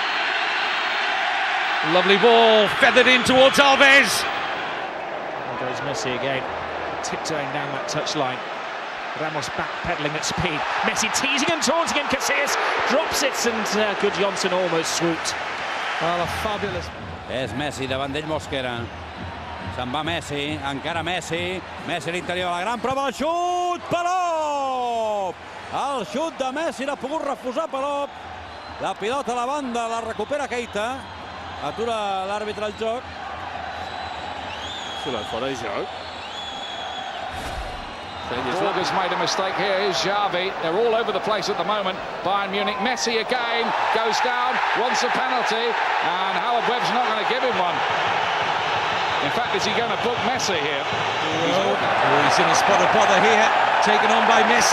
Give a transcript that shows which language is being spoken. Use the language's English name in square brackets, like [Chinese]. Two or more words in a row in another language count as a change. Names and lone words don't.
[English] Lovely ball, feathered in towards Alves. There goes Messi again, tiptoeing down that touchline. Ramos backpedaling at speed. Messi teasing and taunting him. Casillas drops it, and good Johnson almost swooped. Well, a fabulous... [Catalan] És Messi davant d'ell Mosquera. Se'n va Messi, encara Messi. Messi a l'interior, la gran prova, el xut! Palop! El xut de Messi l'ha pogut refusar Palop. La pilota a la banda, la recupera Keita. Atura l'àrbitre el joc. [English] Borges made a mistake here. Here's Xavi. They're all over the place at the moment. Bayern Munich. Messi again goes down, wants a penalty, and Howard Webb's not going to give him one. In fact, is he going to book Messi here? He's in a spot of bother here, taken on by Messi.